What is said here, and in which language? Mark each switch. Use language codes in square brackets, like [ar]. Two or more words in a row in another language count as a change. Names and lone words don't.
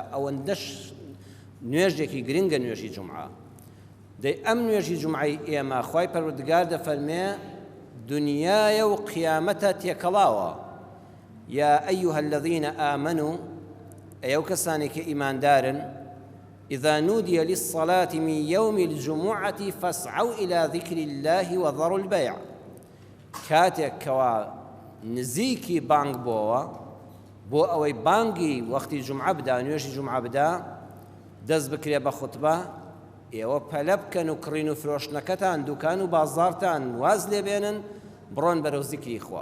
[ckb] ئەوەندەش نوێژێکی گرنگە نوێژی جومعە. دەی ئەم نوێژی جومعەی ئێمە خوای پەروەردگار دەفەرمێ دنیای و قیامەتە تێکەڵاوە. [ar] یا ئەیها الذین آمنوا، [ckb] ئەو کەسانی کە ئیماندارن، [ar] إذا نودي للصلاة من يوم الجمعة فاسعوا إلى ذكر الله وذروا البيع. [ckb] کاتێک کەوا نزیکی بانگ بۆوە بۆ ئەوەی بانگی وەختی جومعە بدا، نوێژی جومعە بدا، دەست بکرێ بە خوتبە، ئێوە پەلە بکەن و کڕین و فرۆشتنەکەتان، دوکان و بازاڕتان واز لێ بێنن، بڕۆن بەرەو زیکری خوا.